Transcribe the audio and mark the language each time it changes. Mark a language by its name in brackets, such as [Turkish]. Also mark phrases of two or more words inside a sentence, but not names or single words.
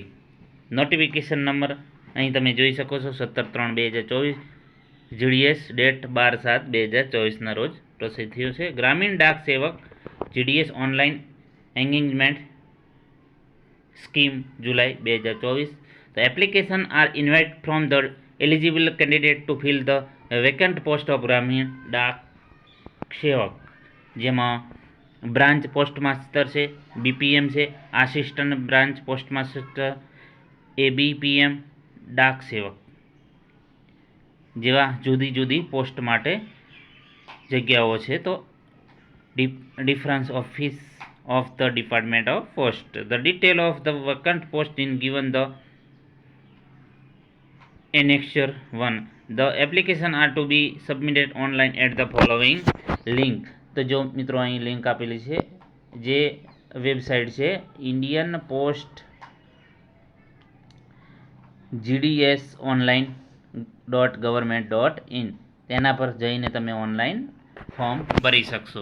[Gujarati] નોટિફિકેશન નંબર અહીં તમે જોઈ શકો છો 17/3/2024 જીડીએસ, ડેટ 12/7/2024 રોજ પ્રસિદ્ધ થયો છે. ગ્રામીણ ડાક સેવક જીડીએસ [English] online engagement scheme [Gujarati] જુલાઈ 2024. [English] The application are invited from the eligible candidate to fill the vacant post of ગ્રામીણ ડાક સેવક, [Gujarati] જેમાં બ્રાન્ચ પોસ્ટ માસ્ટર છે, બીપીએમ છે, આસિસ્ટન્ટ બ્રાન્ચ પોસ્ટ માસ્ટર, એબીપીએમ, ડાક સેવક જેવા જુદી જુદી પોસ્ટ માટે જગ્યાઓ છે. [English] તો difference office of the Department of Post. The detail of the vacant post is given the annexure 1. The application are to be submitted online at the following link. [Gujarati] તો જો મિત્રો અહીં લિંક આપેલી છે, જે વેબસાઇટ છે ઇન્ડિયન પોસ્ટ જીડીએસ ઓનલાઈન .gov.in, તેના પર જઈને તમે [English] online form [Gujarati] ભરી શકશો.